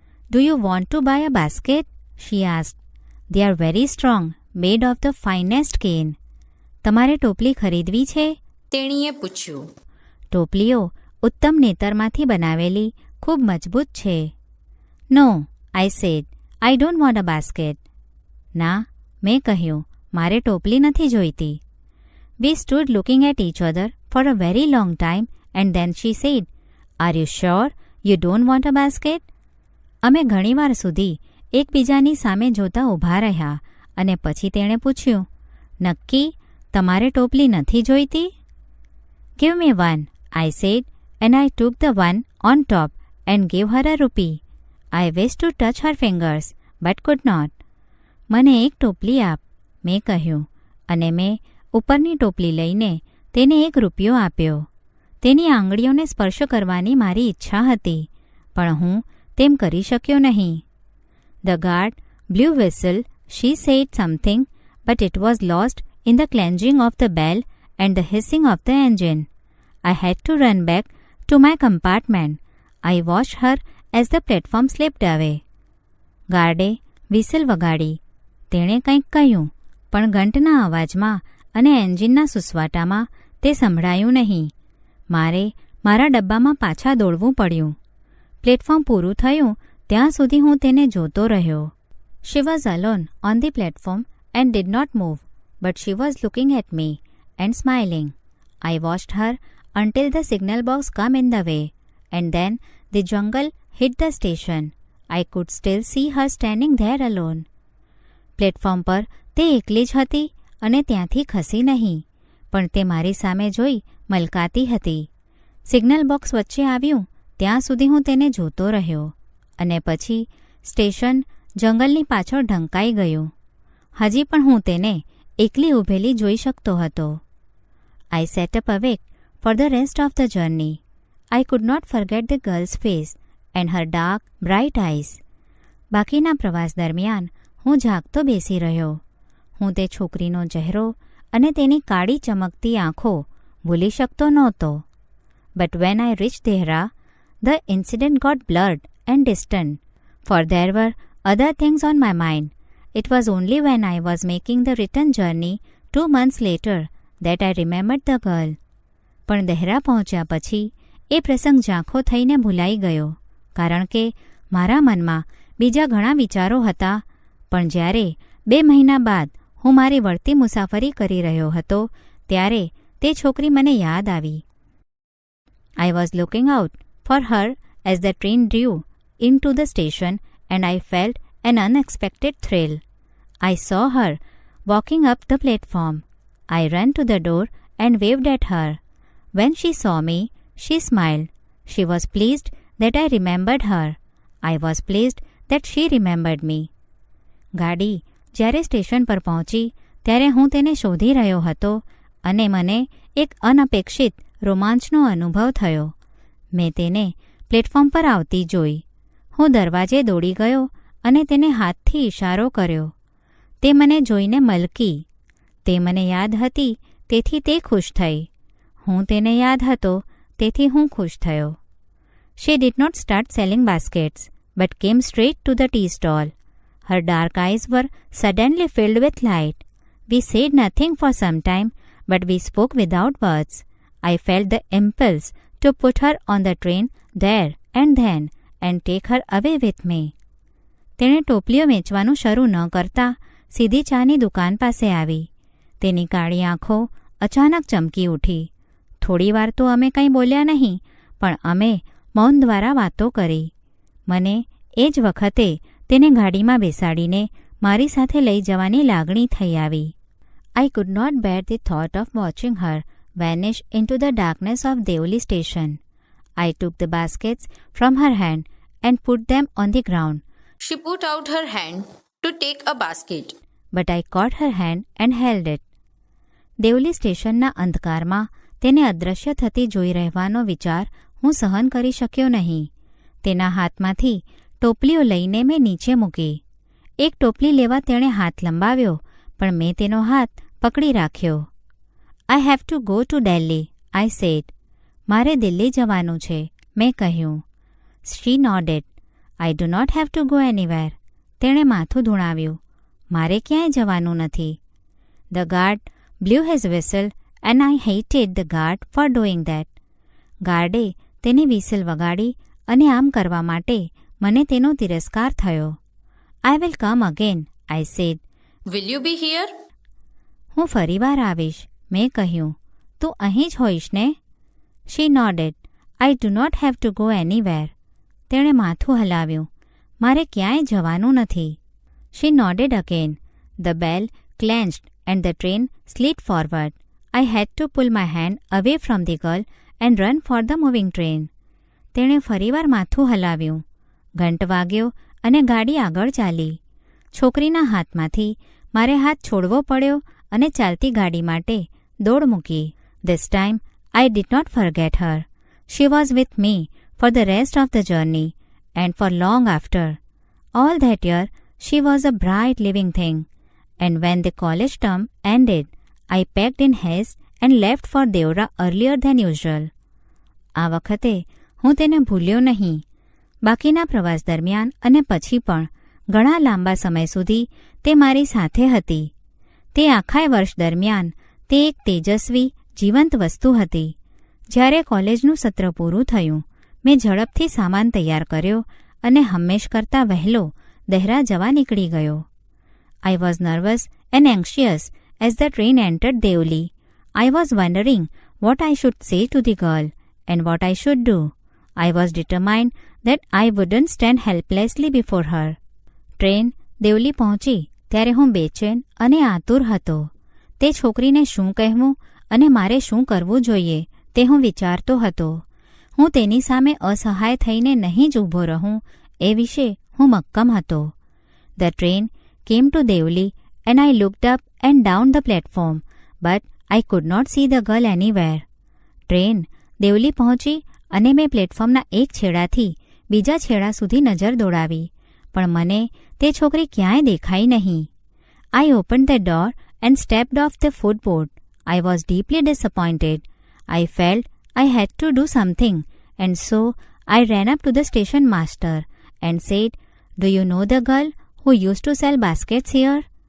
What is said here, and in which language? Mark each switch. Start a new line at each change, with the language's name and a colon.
English: Do you want to buy a basket? She asked. They are very strong, made of the finest cane.
Gujarati: તમારે ટોપલી ખરીદવી છે? તેણીએ પૂછ્યું. ટોપલીઓ ઉત્તમ નેતરમાંથી બનાવેલી ખૂબ મજબૂત છે.
English: No, I said. I don't want a basket.
Gujarati: ના, મેં કહ્યું, મારે ટોપલી નથી જોઈતી.
English: We stood looking at each other for a very long time and then she said, Are you sure you don't want a basket?
Gujarati: અમે ઘણીવાર સુધી એકબીજાની સામે જોતા ઊભા રહ્યા અને પછી તેણે પૂછ્યું, નક્કી તમારે ટોપલી નથી જોઈતી?
English: Give me one, I said, and I took the one on top and gave her a rupee. I wished to touch her fingers, but could not.
Gujarati: મને એક ટોપલી આપ, મેં કહ્યું, અને મેં ઉપરની ટોપલી લઈને તેને 1 રૂપિયો આપ્યો. તેની આંગળીઓને સ્પર્શ કરવાની મારી ઈચ્છા હતી, પણ હું તેમ કરી શક્યો નહીં.
English: The guard blew whistle. She said something, but it was lost in the clanging of the bell and the hissing of the engine. I had to run back to my compartment. I watched her as the platform slipped away.
Gujarati: ગાર્ડે whistle વગાડી. તેણે કંઈક કહ્યું, પણ ઘંટના અવાજમાં અને એન્જિનના સુસવાટામાં તે સંભળાયું નહીં. મારે મારા ડબ્બામાં પાછા દોડવું પડ્યું. પ્લેટફોર્મ પૂરું થયું ત્યાં સુધી હું તેને જોતો રહ્યો.
English: She was alone on the platform and did not move, but she was looking at me and smiling. I watched her until the signal box came in the way, and then the jungle hit the station. I could still see her standing there alone.
Gujarati: Platform પર તે એકલી જ હતી અને ત્યાંથી ખસી નહીં, પણ તે મારી સામે જોઈ મલકાતી હતી. સિગ્નલ બોક્સ વચ્ચે આવ્યું ત્યાં સુધી હું તેને જોતો રહ્યો, અને પછી સ્ટેશન જંગલની પાછળ ઢંકાઈ ગયું. હજી પણ હું તેને એકલી ઊભેલી જોઈ શકતો હતો.
English: I sat up awake for the rest of the journey. I could not forget the girl's face and her dark, bright eyes.
Gujarati: બાકીના પ્રવાસ દરમિયાન હું જાગતો બેસી રહ્યો. હું તે છોકરીનો ચહેરો અને તેની કાળી ચમકતી આંખો ભૂલી શકતો નહોતો.
English: But when I reached Dehra, the incident got blurred and distant, for there were other things on my mind. It was only when I was making the return journey 2 months later that I remembered the girl.
Gujarati: પણ દહેરા પહોંચ્યા પછી એ પ્રસંગ ઝાંખો થઈને ભૂલાઈ ગયો, કારણ કે મારા મનમાં બીજા ઘણા વિચારો હતા. પણ જ્યારે 2 મહિના બાદ હું મારી વળતી મુસાફરી કરી રહ્યો હતો ત્યારે તે છોકરી મને યાદ આવી.
English: I was looking out for her as the train drew into the station and I felt an unexpected thrill. I saw her walking up the platform. I ran to the door and waved at her. When she saw me, she smiled. She was pleased that I remembered her. I was pleased that she remembered me.
Gujarati: ગાડી જ્યારે station પર પહોંચી ત્યારે હું તેને શોધી રહ્યો હતો અને મને એક અનપેક્ષિત રોમાંચનો અનુભવ થયો. મેં તેને પ્લેટફોર્મ પર આવતી જોઈ. હું દરવાજે દોડી ગયો અને તેને હાથથી ઇશારો કર્યો. તે મને જોઈને મલકી. તે મને યાદ હતી તેથી તે ખુશ થઈ. હું તેને યાદ હતો તેથી હું ખુશ થયો.
English: She did not start selling baskets, but came straight to the tea stall. Her dark eyes were suddenly filled with light. We said nothing for some time, but we spoke without words. I felt the impulse to put her on the train there and then and take her away with me.
Gujarati: તેણે ટોપલીઓ વેચવાનું શરૂ ન કરતા સીધી ચાની દુકાન પાસે આવી. તેની કાળી આંખો અચાનક ચમકી ઉઠી. થોડીવાર તો અમે કંઈ બોલ્યા નહીં, પણ અમે મૌન દ્વારા વાતો કરી. મને એ જ વખતે તેને ગાડીમાં બેસાડીને મારી સાથે લઈ જવાની લાગણી થઈ આવી.
English: I could not bear the thought of watching her vanish into the darkness of Deoli station. I took the baskets from her hand and put them on the ground. She put out her hand to take a basket. But I caught her hand and held it.
Gujarati: Deoli સ્ટેશનના અંધકારમાં તેને અદૃશ્ય થતી જોઈ રહેવાનો વિચાર હું સહન કરી શક્યો નહીં. તેના હાથમાંથી ટોપલીઓ લઈને મેં નીચે મૂકી. એક ટોપલી લેવા તેણે હાથ લંબાવ્યો, પણ મેં તેનો હાથ પકડી રાખ્યો.
English: I have to go to Delhi, I said.
Gujarati: મારે દિલ્હી જવાનું છે, મેં કહ્યું.
English: She nodded. I do not have to go anywhere.
Gujarati: તેણે માથું ધૂણાવ્યું. મારે ક્યાંય જવાનું નથી.
English: The guard blew his whistle and I hated the guard for doing that.
Gujarati: ગાર્ડે તેની વિસલ વગાડી અને આમ કરવા માટે મને તેનો તિરસ્કાર થયો.
English: I will come again, I said. Will you be here?
Gujarati: હું ફરીવાર આવીશ, મેં કહ્યું. તું અહીં જ હોઈશ ને?
English: She nodded. I do not have to go anywhere.
Gujarati: તેણે માથું હલાવ્યું. મારે ક્યાંય જવાનું નથી.
English: She nodded again. The bell clenched and the train slid forward. I had to pull my hand away from the girl and run for the moving train.
Gujarati: તેણે ફરીવાર માથું હલાવ્યું. ઘંટ વાગ્યો અને ગાડી આગળ ચાલી. છોકરીના હાથમાંથી મારે હાથ છોડવો પડ્યો અને ચાલતી ગાડી માટે દોડ મૂકી.
English: This time I did not forget her. She was with me for the rest of the journey and for long after. All that year she was a bright living thing. And when the college term ended, I packed in haste and left for Deora earlier than usual.
Gujarati: આ વખતે હું તેને ભૂલ્યો નહીં. બાકીના પ્રવાસ દરમિયાન અને પછી પણ ઘણા લાંબા સમય સુધી તે મારી સાથે હતી. તે આખા વર્ષ દરમિયાન તે એક તેજસ્વી, જીવંત વસ્તુ હતી. જ્યારે કોલેજનું સત્ર પૂરું થયું, મેં ઝડપથી સામાન તૈયાર કર્યો અને હંમેશ કરતાં વહેલો દહેરા જવા નીકળી ગયો.
English: I was nervous and anxious as the train entered Deoli. I was wondering what I should say to the girl and what I should do. I was determined that I wouldn't stand helplessly before her.
Gujarati: Train Deoli પહોંચી ત્યારે હું બેચેન અને આતુર હતો. તે છોકરીને શું કહેવું અને મારે શું કરવું જોઈએ તે હું વિચારતો હતો. હું તેની સામે અસહાય થઈને નહીં જ ઊભો રહું એ વિશે હું મક્કમ હતો.
English: The train came to Devli and I looked up and down the platform, but I could not see the girl anywhere.
Gujarati: Train Deoli પહોંચી અને મેં પ્લેટફોર્મના એક છેડાથી બીજા છેડા સુધી નજર દોડાવી, પણ મને તે છોકરી ક્યાંય દેખાઈ નહીં.
English: I opened the door and stepped off the footboard. I was deeply disappointed. I felt I had to do something, and so I ran up to the station master and said, "Do you know the girl who used to sell baskets here?"